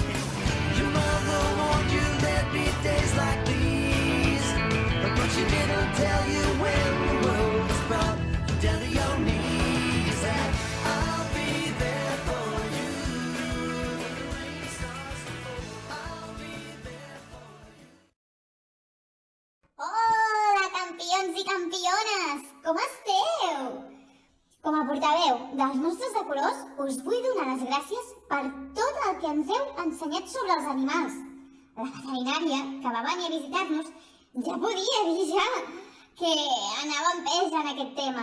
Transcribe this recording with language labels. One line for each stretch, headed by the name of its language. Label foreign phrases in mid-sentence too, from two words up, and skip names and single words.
English: Your mother warned you there'd be days like these, but she didn't tell you when the world was brought you down to your knees. And I'll be there for you when the rain starts to fall. I'll be there for you.
Catalan: Hola, campions i campiones! Com esteu? Com a portaveu dels nostres de colors, us vull donar les gràcies per tot el que ens heu ensenyat sobre els animals. La veterinària, que va venir a visitar-nos, ja podia dir que anava amb pes en aquest tema.